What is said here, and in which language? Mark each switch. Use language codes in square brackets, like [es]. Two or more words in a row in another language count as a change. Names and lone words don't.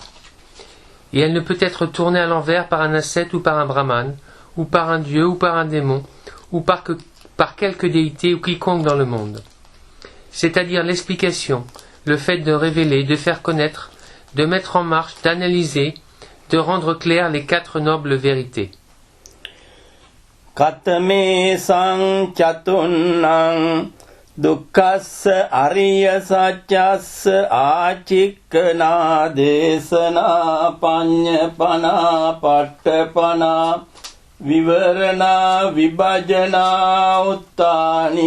[fr] Et elle ne peut être tournée à l'envers par un ascète ou par un brahmane, ou par un dieu ou par un démon, ou par quelque déité ou quiconque dans le monde. C'est-à-dire l'explication, le fait de révéler, de faire connaître, de mettre en marche, d'analyser, de rendre claires les 4 nobles vérités. [pi] Katame sang chatunnang Dukkassa ariya saccassa acikkana desana panyapana patthapana vivarana vibhajana uttani